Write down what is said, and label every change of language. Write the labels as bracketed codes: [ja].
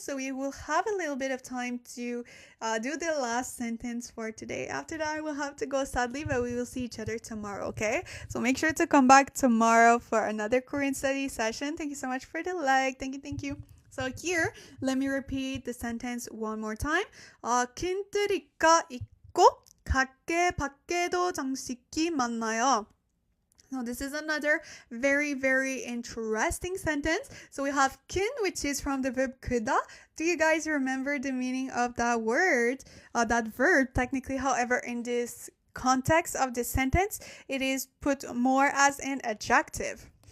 [en] So we will have a little bit of time to do the last sentence for today. After that, I will have to go sadly, but we will see each other tomorrow, okay? So make sure to come back tomorrow for another Korean study session. Thank you so much for the like. Thank you. So here, let me repeat the sentence one more time. [ko] 큰 트리가 있고 가게 밖에도 장식이 많나요? [en] Now this is another very, very interesting sentence. So we have kin, which is from the verb 크다. Do you guys remember the meaning of that word, that verb technically? However, in this context of this sentence, it is put more as an adjective.